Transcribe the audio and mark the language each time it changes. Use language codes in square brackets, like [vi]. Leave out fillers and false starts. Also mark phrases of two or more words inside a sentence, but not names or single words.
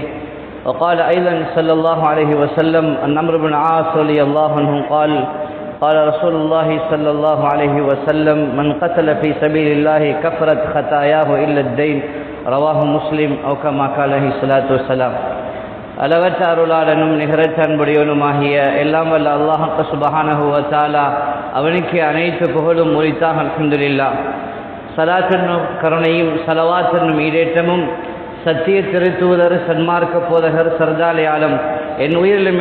[ar] وقال أيضا صلى الله عليه وسلم أن عمرو بن العاص رضي الله عنه قال قال رسول الله صلى الله عليه وسلم من قتل في سبيل الله كفرت خطاياه إلا الدين رواه مسلم أو كما قال عليه الصلاة والسلام. [ta] அளவற்ற அருளாளனும் நிகரற்ற அன்புடையவனுமாகிய எல்லாம் வல்ல அல்லாஹ் [ar] سبحانه وتعالى [ta] அவனுக்கு அனைத்து புகழும் உரித்தாக அல்ஹம்துலில்லாஹ். ஸலாத்துன்னும் கருணையும் ஸலவாத்துன்னும் ஈடேற்றமும் சத்திய திருத்தூதர் சன்மார்க்க போதகர் [ur] سردارِ عالم [ta] என் உயிரிலும்